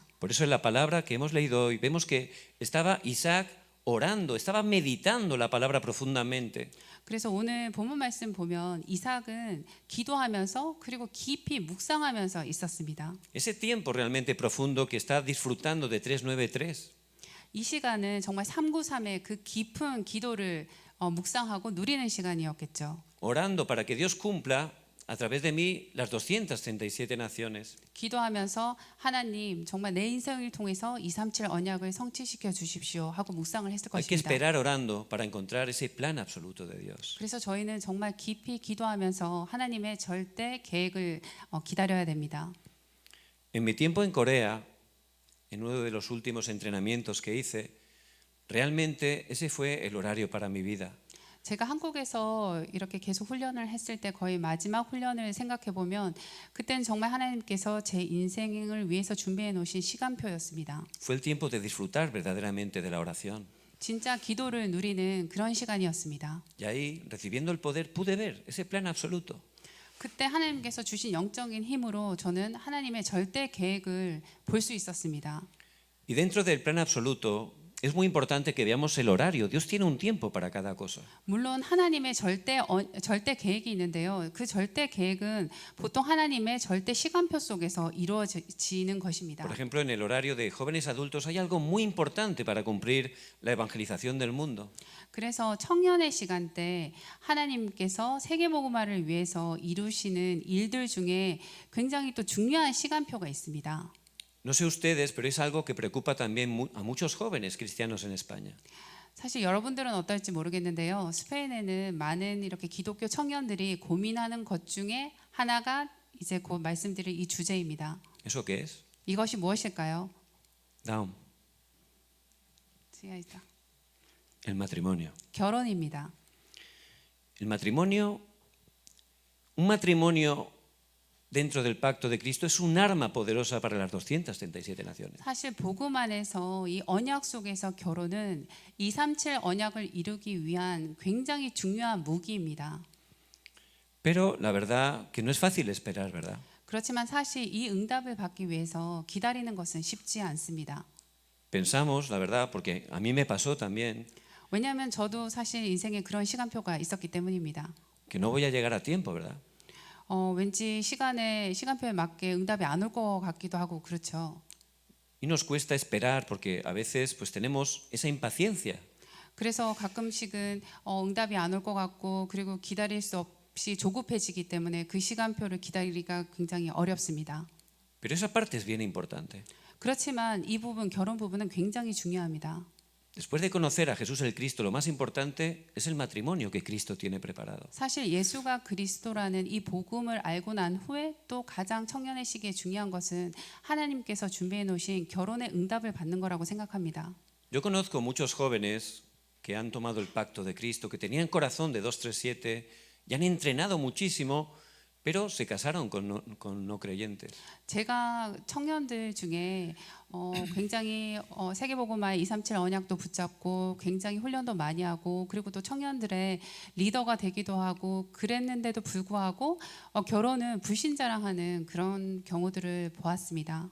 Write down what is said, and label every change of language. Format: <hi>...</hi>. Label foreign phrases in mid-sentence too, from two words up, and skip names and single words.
<es>Por eso en la palabra que hemos leído hoy vemos que estaba Isaac orando, estaba meditando la palabra profundamente.</es> <ko>그래서 오늘 본문 말씀 보면 이삭은 기도하면서 그리고 깊이 묵상하면서 있었습니다.</ko> <es>Ese tiempo realmente profundo que está disfrutando de 393.</es> <ko>이 시간은 정말 393의 그 깊은 기도를 묵상하고 누리는 시간이었겠죠.</ko> <es>Orando para que Dios cumpla a través de mí las 237 naciones.</es> <ko>기도하면서 하나님 정말 내 인생을 통해서 237 언약을 성취시켜 주십시오 하고 묵상을 했을</ko> <es>Hay que</es> <ko>것입니다.</ko> <es>esperar orando para encontrar ese plan absoluto de Dios.</es> <ko>그래서 저희는 정말 깊이 기도하면서 하나님의 절대 계획을 기다려야 됩니다.</ko> <es>En mi tiempo en Corea, en uno de los últimos entrenamientos que hice, realmente ese fue el horario para mi vida.</es> <ko>제가 한국에서 이렇게 계속 훈련을 했을 때 거의 마지막 훈련을 생각해 보면 그때는 정말 하나님께서 제 인생을 위해서 준비해 놓으신 시간표였습니다.</ko> <es>Fue el tiempo de disfrutar verdaderamente de la oración.</es> <ko>진짜 기도를 누리는 그런 시간이었습니다.</ko> <es>Y ahí, recibiendo el poder, pude ver ese plan absoluto.</es> <ko>그때 하나님께서 주신 영적인 힘으로 저는 하나님의 절대 계획을 볼 수 있었습니다.</ko> <es>Y dentro del plan absoluto es muy importante que veamos el horario. Dios tiene un tiempo para cada cosa.</es> <ko>물론 하나님의 절대 계획이 있는데요. 그 절대 계획은 보통 하나님의 절대 시간표 속에서 이루어지는 것입니다.</ko> <es>Por ejemplo, en el horario de jóvenes adultos hay algo muy importante para cumplir la evangelización del mundo.</es> <ko>그래서 청년의 시간대 하나님께서 세계복음화를 위해서 이루시는 일들 중에 굉장히 또 중요한 시간표가 있습니다.</ko> <es>No sé ustedes, pero es algo que preocupa también a muchos jóvenes cristianos en España.</es> <ko>사실 여러분들은 어떨지 모르겠는데요. 스페인에는 많은 이렇게 기독교 청년들이 고민하는 것 중에 하나가 이제 곧 말씀드릴 이 주제입니다.</ko> <es>¿Eso qué es?</es> <ko>이것이 무엇일까요? Down.</ko> <es>El matrimonio.</es> <ko>결혼입니다.</ko> <es>El matrimonio, un matrimonio dentro del pacto de Cristo es un arma poderosa para las 237 naciones.</es> <ko>사실 복음 안에서 이 언약 속에서 결혼은 237 언약을 이루기 위한 굉장히 중요한 무기입니다.</ko> <es>Pero la verdad que no es fácil esperar, ¿verdad?</es> <ko>그렇지만 사실 이 응답을 받기 위해서 기다리는 것은 쉽지 않습니다.</ko> <es>Pensamos, la verdad, porque a mí me pasó también,</es> <ko>왜냐하면 저도 사실 인생에 그런 시간표가 있었기 때문입니다.</ko> <es>que no voy a llegar a tiempo, ¿verdad?</es> <ko>왠지 시간표에 맞게 응답이 안 올 것 같기도 하고 그렇죠.</ko> <es>Y nos cuesta esperar porque a veces pues tenemos esa impaciencia.</es> <ko>그래서 가끔씩은 응답이 안 올 것 같고 그리고 기다릴 수 없이 조급해지기 때문에 그 시간표를 기다리기가 굉장히 어렵습니다.</ko> <es>Pero esa parte es bien importante.</es> <ko>그렇지만 이 부분, 결혼 부분은 굉장히 중요합니다.</ko> <es>Después de conocer a Jesús el Cristo, lo más importante es el matrimonio que Cristo tiene preparado.</es> <ko>사실 예수가 그리스도라는 이 복음을 알고 난 후에 또 가장 청년의 시기에 중요한 것은 하나님께서 준비해 놓으신 결혼의 응답을 받는 거라고 생각합니다.</ko> <es>Yo conozco muchos jóvenes que han tomado el pacto de Cristo, que tenían corazón de 237 y han entrenado muchísimo, pero se casaron con no creyentes.</es> <ko>제가 청년들 중에 굉장히 세계복음화의 237 언약도 붙잡고 굉장히 훈련도 많이 하고 그리고 또 청년들의 리더가 되기도 하고 그랬는데도 불구하고 결혼은 불신자랑 하는 그런 경우들을 보았습니다.</ko>